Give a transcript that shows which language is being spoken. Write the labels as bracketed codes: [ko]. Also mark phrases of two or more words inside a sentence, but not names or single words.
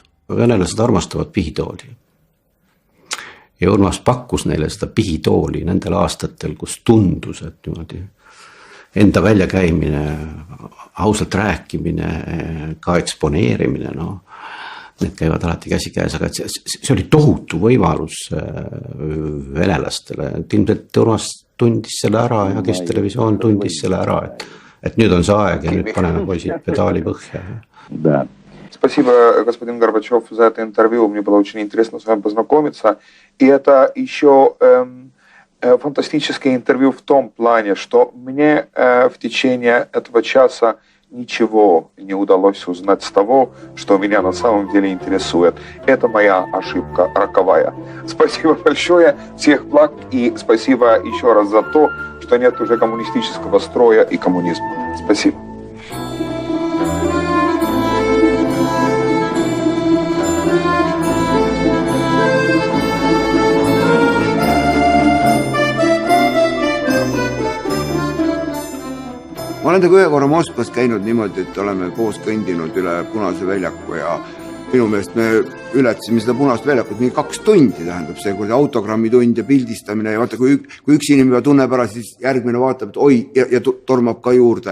[et] Venelased armastavad pihitooli. Ja Urmas pakkus neile seda pihitooli nendel aastatel, kus tundus, et niimoodi enda väljakäimine, ausalt rääkimine, ka eksponeerimine, need käivad alati käsikäes, aga see oli tohutu võimalus venelastele. Ilmselt Urmas tundis selle ära ja kes televisioon tundis selle ära, et nüüd on see aeg ja nüüd paneme poisid pedaali põhja. [ru] Да. Спасибо, господин Горбачев, за это интервью. Мне было очень интересно с вами познакомиться. И это еще фантастическое интервью в том плане, что мне в течение этого часа ничего не удалось узнать с того, что меня на самом деле интересует. Это моя ошибка роковая. Спасибо большое, всех благ, и спасибо еще раз за то, что нет уже коммунистического строя и коммунизма. Спасибо. [et] Ma olen ühe korra Moskvas käinud niimoodi, et oleme koos kõndinud üle Punase väljaku ja minu meelest me ületasime seda Punast väljakut mingi 2 tundi, tähendab see, kui autogrammi tund ja pildistamine ja vaata, kui üks inimene tunneb ära, siis järgmine vaatab, et oi, ja tormab ka juurde.